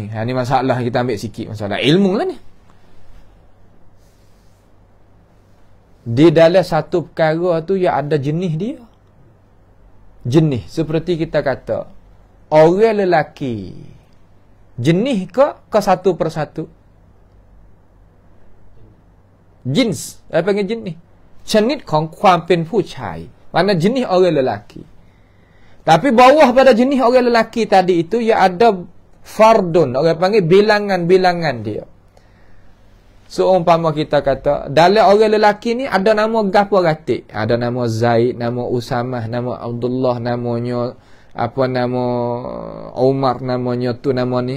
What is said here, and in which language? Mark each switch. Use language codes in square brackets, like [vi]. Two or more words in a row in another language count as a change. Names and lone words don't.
[ms] Ni masalah kita ambil sikit, masalah ilmu lah ni. Di dalam satu perkara tu yang ada jenis dia. Jenis seperti kita kata orang lelaki. Jenis ke satu persatu? Jins. Apa panggil jenis? [th] Jenis ของความเป็นผู้ชาย. [ms] Mana jenis orang lelaki. Tapi bawah pada jenis orang lelaki tadi itu ia ada fardun. Orang panggil bilangan-bilangan dia. Seumpama kita kata dalam orang lelaki ni ada nama gapo gatik. Ada nama Zaid, nama Usamah, nama Abdullah, namanya apa nama Umar, namanya tu nama ni.